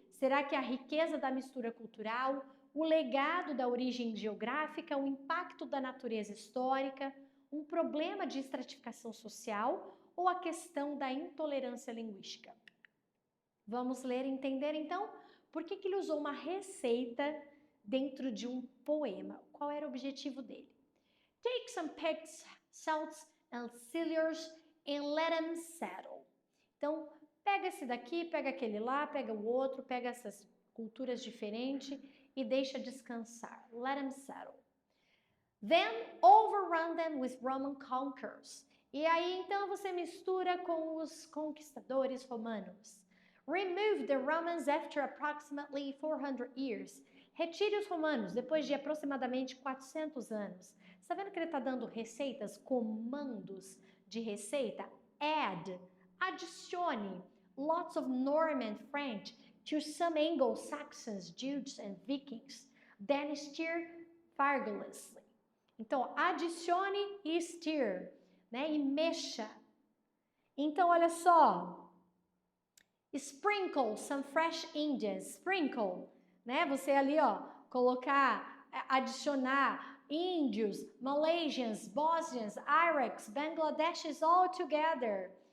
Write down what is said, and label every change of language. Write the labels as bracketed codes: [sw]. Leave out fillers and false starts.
[pt] Será que a riqueza da mistura cultural, o legado da origem geográfica, o impacto da natureza histórica, um problema de estratificação social ou a questão da intolerância linguística? Vamos ler e entender, então, por que ele usou uma receita dentro de um poema? Qual era o objetivo dele? [en] Take some pigs, salts and ciliars and let them settle. [pt] Então, pega esse daqui, pega aquele lá, pega o outro, pega essas culturas diferentes e deixa descansar. [en] Let them settle. Then overrun them with Roman conquerors. [pt] E aí, então, você mistura com os conquistadores romanos. [en] Remove the Romans after approximately 400 years. [pt] Retire os romanos depois de aproximadamente 400 anos. Está vendo que ele está dando receitas, comandos de receita? [en] Add, adicione, lots of Norman French to some Anglo-Saxons, Jutes and Vikings. Then stir vigorously. [pt] Então, adicione e stir, né? E mexa. Então, olha só. [en] Sprinkle some fresh Indians. Sprinkle, né? [pt] Você ali, ó, colocar, adicionar índios, [en] Malaysians, Bosnians, Iraqs, Bangladeshis all together.